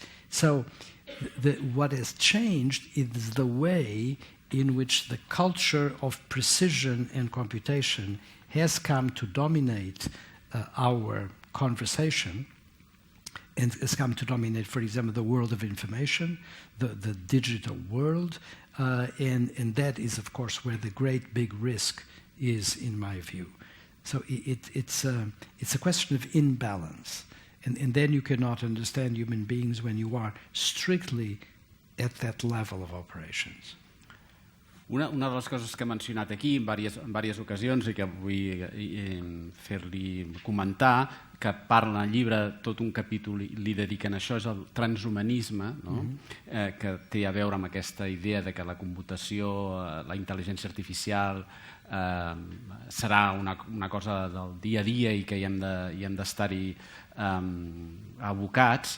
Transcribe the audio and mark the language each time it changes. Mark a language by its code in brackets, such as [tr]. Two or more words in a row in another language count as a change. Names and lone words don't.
[en] So what has changed is the way in which the culture of precision and computation has come to dominate our conversation, and has come to dominate, for example, the world of information, the digital world, and that is, of course, where the great big risk is, in my view. So it's a question of imbalance. And then you cannot understand human beings when you are strictly at that level of operations. [ca] Una de les coses que he mencionat aquí en diverses ocasions i que vull fer-li comentar, que parla en el llibre, tot un capítol li dediquen a això, és el transhumanisme, no? Que té a veure amb aquesta idea de que la computació, la intel·ligència artificial serà una cosa del dia a dia i que hi hem d'estar-hi abocats.